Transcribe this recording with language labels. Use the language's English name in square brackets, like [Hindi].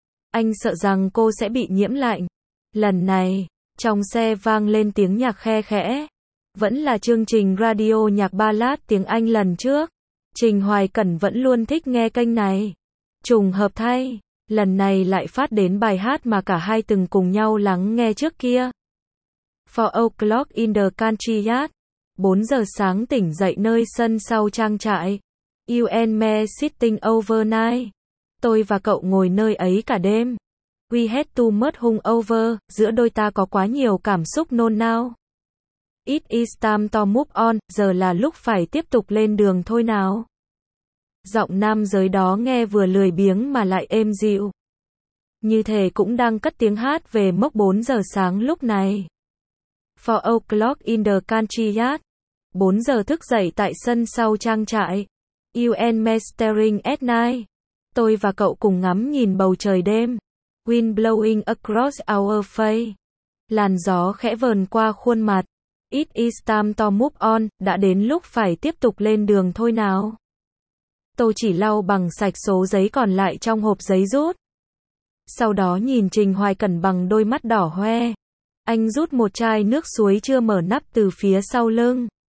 [Vietnamese] Anh sợ rằng cô sẽ bị nhiễm lạnh. Lần này, trong xe vang lên tiếng nhạc khe khẽ. Vẫn là chương trình radio nhạc ballad tiếng Anh lần trước. Trình Hoài Cẩn vẫn luôn thích nghe kênh này. Trùng hợp thay, lần này lại phát đến bài hát mà cả hai từng cùng nhau lắng nghe trước kia. [English] 4 o'clock in the country yard. [Vietnamese] 4 giờ sáng tỉnh dậy nơi sân sau trang trại. [English] You and me sitting overnight. [Vietnamese] Tôi và cậu ngồi nơi ấy cả đêm. [English] We had too much hung over. [Vietnamese] Giữa đôi ta có quá nhiều cảm xúc nôn nao. [English] It is time to move on. [Vietnamese] Giờ là lúc phải tiếp tục lên đường thôi nào. Giọng nam giới đó nghe vừa lười biếng mà lại êm dịu. Như thể cũng đang cất tiếng hát về mốc 4 giờ sáng lúc này. [English] 4 o'clock in the country yard. [Vietnamese] 4 giờ thức dậy tại sân sau trang trại. [English] You and me staring at night. [Vietnamese] Tôi và cậu cùng ngắm nhìn bầu trời đêm. [English] Wind blowing across our face. [Vietnamese] Làn gió khẽ vờn qua khuôn mặt. [English] It is time to move on. [Vietnamese] Đã đến lúc phải tiếp tục lên đường thôi nào. Tôi chỉ lau bằng sạch số giấy còn lại trong hộp giấy rút. Sau đó nhìn Trình Hoài Cẩn bằng đôi mắt đỏ hoe. Anh rút một chai nước suối chưa mở nắp từ phía sau lưng.